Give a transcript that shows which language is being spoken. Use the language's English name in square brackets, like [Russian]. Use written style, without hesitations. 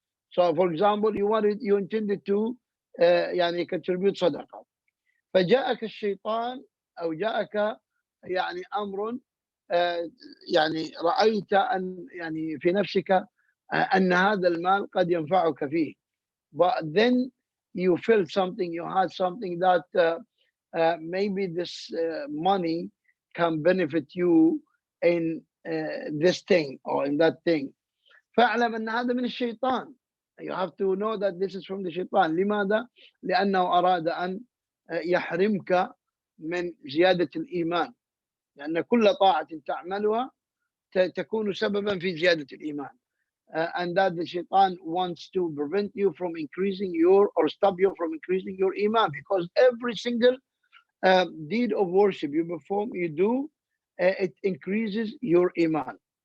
[English] So for example, you intended to contribute [Arabic] صدقة، فجاءك الشيطان أو جاءك أمر رأيت أن في نفسك أن هذا المال قد ينفعك فيه. [English] But then you felt something, you had something that maybe this money can benefit you in this thing or in that thing. [Arabic] فاعلم أن هذا من الشيطان. [English] You have to know that this is from the shaitan. [Arabic] لماذا؟ لأنه أراد أن يحرمك من زيادة الإيمان، لأن كل طاعة تعملها تكون سببا في زيادة الإيمان. [English] And that the shaitan wants to prevent you from increasing or stop you from increasing your iman, because every single deed of worship you perform, you do, it increases your iman.